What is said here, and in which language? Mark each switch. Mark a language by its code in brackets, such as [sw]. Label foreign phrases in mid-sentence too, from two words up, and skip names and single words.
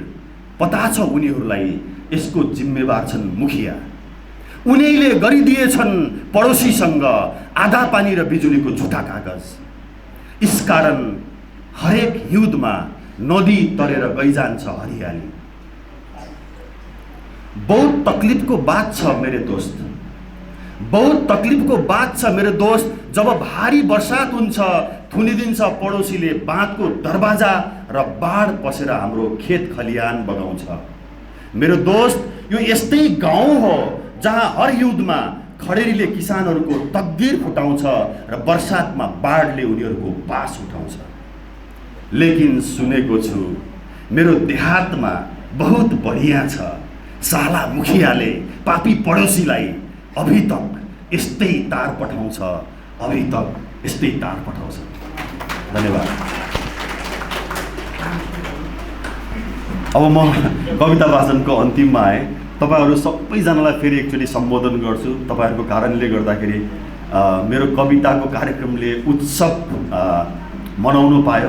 [ne] पता छ उनीहरूलाई यसको जिम्मेवार छन् मुखिया। उनीहरूले गरिदिएछन् पडोसीसँग आधा पानी र बिजुलीको झुटा कागज। यसकारण हरेक हिउँदमा नदी तरेर गइजान्छ हरियाली। [hi] बहुत तकलिफको बात छ मेरे दोस्त, बहुत तकलिफको बात छ मेरे दोस्त। [ne] जब भारी बर्सात हुन्छ थुनिदिन्छ पडोसीले बाँधको दरवाजा र बाढ पसेर हाम्रो खेत खलिहान बगाउँछ। मेरो दोस्त, यो यस्तै गाउँ हो जहाँ हर हिउँदमा खडेरीले किसानहरूको तकदिर फुटाउँछ र बर्सातमा बाढले उनीहरूको बास उठाउँछ। लेकिन सुनेको छु मेरो देहातमा [hi] बहुत बढिया [ne] छ। साला मुखियाले पापी पडोसीलाई [hi] अभी तक [ne] यस्तै तार पठाउँछ, [hi] अभी तक [ne] यस्तै तार पठाउँछ। धन्यवाद। अब म कविता वाचनको अन्तिममा आएँ। तपाईँहरू सबैजनालाई फेरि एकचोटि सम्बोधन गर्छु। तपाईँहरूको कारणले गर्दाखेरि मेरो कविताको कार्यक्रमले उत्सव मनाउनु पायो।